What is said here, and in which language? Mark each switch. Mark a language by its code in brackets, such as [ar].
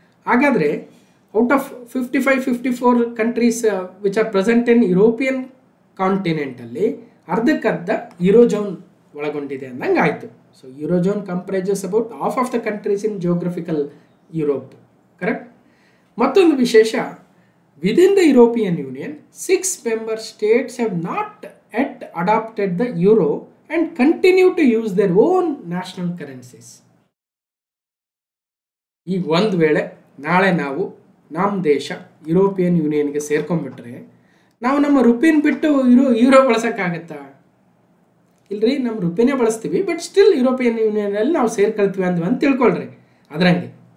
[kn] ಹಾಗಾದರೆ [en] out of 54 countries which are present in [kn] European ಕಾಂಟಿನೆಂಟಲ್ಲಿ ಅರ್ಧಕ್ಕರ್ಧ euro zone ಒಳಗೊಂಡಿದೆ ಅಂದಂಗೆ ಆಯಿತು. [en] So euro zone comprises about half of the countries in geographical Europe. Correct. [kn] ಮತ್ತೊಂದು ವಿಶೇಷ, [en] Within the European Union 6 member states have not yet adopted the euro and continue to use their own national currencies. [kn] ಈಗ ಒಂದು ವೇಳೆ ನಾಳೆ ನಾವು ನಮ್ಮ ದೇಶ European ಯೂನಿಯನ್ಗೆ ಸೇರ್ಕೊಂಡ್ಬಿಟ್ರೆ ನಾವು ನಮ್ಮ ರುಪಿನ ಬಿಟ್ಟು ಯೂರೋ ಬಳಸೋಕ್ಕಾಗತ್ತಾ? ಇಲ್ರಿ, ನಮ್ಮ ರುಪಿನೇ ಬಳಸ್ತೀವಿ, ಬಟ್ ಸ್ಟಿಲ್ ಯುರೋಪಿಯನ್ ಯೂನಿಯನಲ್ಲಿ ನಾವು ಸೇರ್ಕೊಳ್ತೀವಿ ಅಂತ ತಿಳ್ಕೊಳ್ರಿ ಅದರಂಗೆ.